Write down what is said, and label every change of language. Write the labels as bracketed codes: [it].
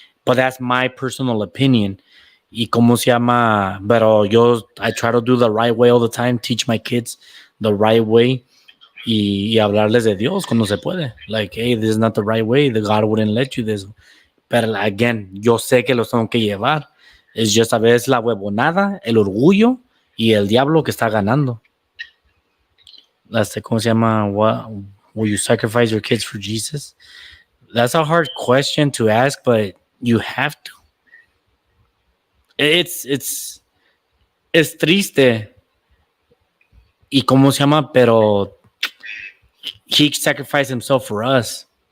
[en] But that's my personal opinion. [es] Y cómo se llama, pero [en] I try to do the right way all the time, teach my kids the right way [es] y hablarles de Dios cuando se puede. [en] Like, hey, this is not the right way. The God wouldn't let you this. [es] Pero again, yo sé que los tengo que llevar. Es just a veces la huevonada, el orgullo y el diablo que está ganando. ¿Cómo se llama? [en] What, will you sacrifice your kids for Jesus? That's a hard question to ask, but you have to. It's triste. [es] Y cómo se llama, pero [en] he sacrificed himself for us.